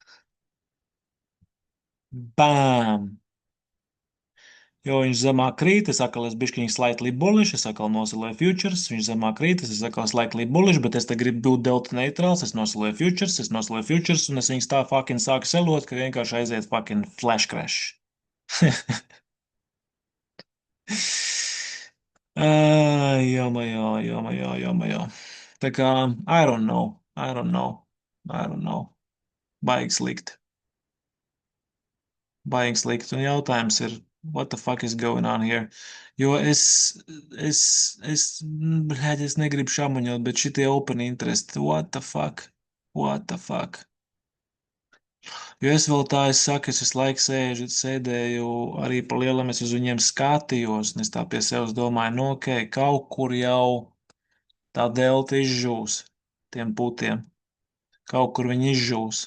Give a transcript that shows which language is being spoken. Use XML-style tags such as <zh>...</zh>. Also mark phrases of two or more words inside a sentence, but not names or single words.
<lv>Bām! Jo viņš zemāk krīt, es atkal esmu bišķiņ</lv> <en>slightly bullish,</en> <lv>es atkal nosiloju futures, viņš zemāk krīt, es atkal</lv> <en>slightly bullish,</en> <lv>bet es te gribu būt delta neitrāls, es nosiloju futures, un es viņus tā fucking sāku selot, ka vienkārši aiziet</lv> <en>fucking flash crash. Jomajā, jomajā, jomajā.</en> <lv>Tā kā,</lv> <en>I don't know, I don't know, I don't know.</en> <lv>Baigi slikti. Baigi slikti. Un jautājums ir,</lv> <en>what the fuck is going on here?</en> <lv>Jo bļēģi, es negribu šamuņot, bet šitie</lv> <en>open interest, what the fuck? What the fuck?</en> <lv>Jo es vēl tā, es saku, es visu laiku sēdēju, arī pa lielam es uz viņiem skatījos, un es tā pie sevis domāju, nu, ok, kaut kur jau tā delta izžūs tiem putiem. Kaut kur viņi izžūs.</lv>